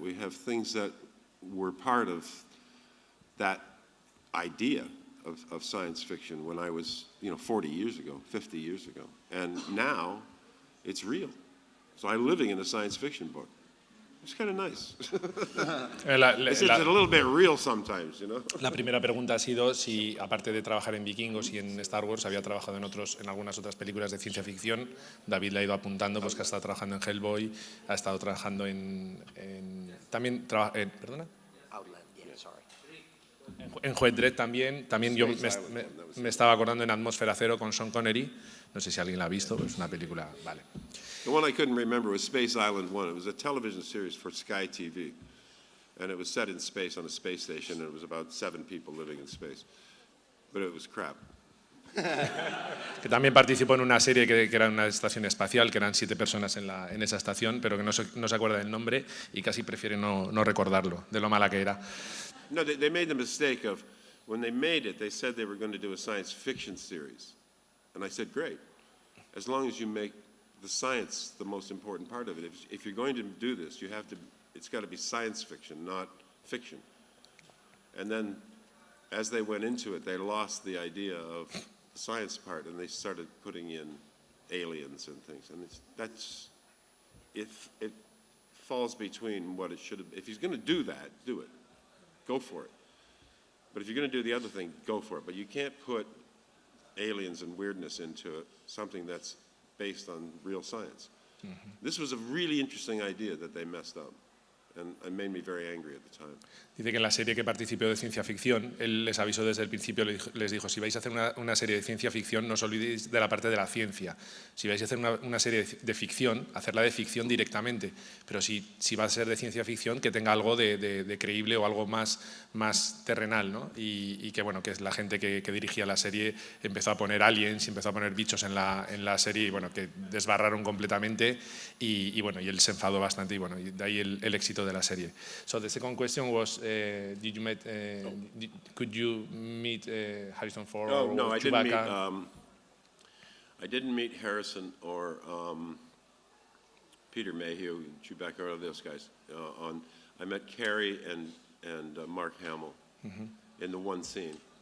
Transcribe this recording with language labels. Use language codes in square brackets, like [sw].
[en] We have things that were part of that idea of science fiction when I was, you know, 40 years ago, 50 years ago. And now it's real. So I'm living in a science fiction book. It's kind of nice. It's a little bit real sometimes, you know. [es] La primera pregunta ha sido si, aparte de trabajar en Vikingos y en Star Wars, había trabajado en algunas otras películas de ciencia ficción. David le ha ido apuntando, pues que ha estado trabajando en Hellboy, ha estado trabajando también ¿perdona? [en] Outland, yeah, sorry. [es] En Judge Dredd también yo me estaba acordando en Atmósfera Cero con Sean Connery. No sé si alguien la ha visto, pero es una película, vale. [en] The one I couldn't remember was Space Island 1. It was a television series for Sky TV. And it was set in space on a space station, and it was about 7 people living in space. But it was crap. [es] Que también participó en una serie que era una estación espacial, que eran 7 personas en esa estación, pero que no se acuerda del nombre y casi prefiere no recordarlo, de lo mala que era. [en] No, they made the mistake of, when they made it, they said they were going to do a science fiction series. And I said, great, as long as you make the science the most important part of it. If you're going to do this, it's got to be science fiction, not fiction. And then, as they went into it, they lost the idea of the science part, and they started putting in aliens and things. And it falls between what it should have. If he's going to do that, do it. Go for it. But if you're going to do the other thing, go for it. But you can't put aliens and weirdness into something that's based on real science. Mm-hmm. This was a really interesting idea that they messed up, and it made me very angry at the time. [es] Dice que en la serie que participó de ciencia ficción, él les avisó desde el principio, les dijo, si vais a hacer una serie de ciencia ficción, no os olvidéis de la parte de la ciencia. Si vais a hacer una serie de ficción, hacerla de ficción directamente. Pero si va a ser de ciencia ficción, que tenga algo de creíble o algo más terrenal, ¿no? Y que, bueno, que la gente que dirigía la serie empezó a poner aliens, empezó a poner bichos en la serie, y bueno, que desbarraron completamente, y bueno, y él se enfadó bastante, y bueno, y de ahí el éxito de la serie. [en] So the second question was, could you meet Harrison Ford or No, Chewbacca? I didn't meet Harrison or Peter Mayhew, Chewbacca, or those guys. I met Carrie and Mark Hamill in the one scene.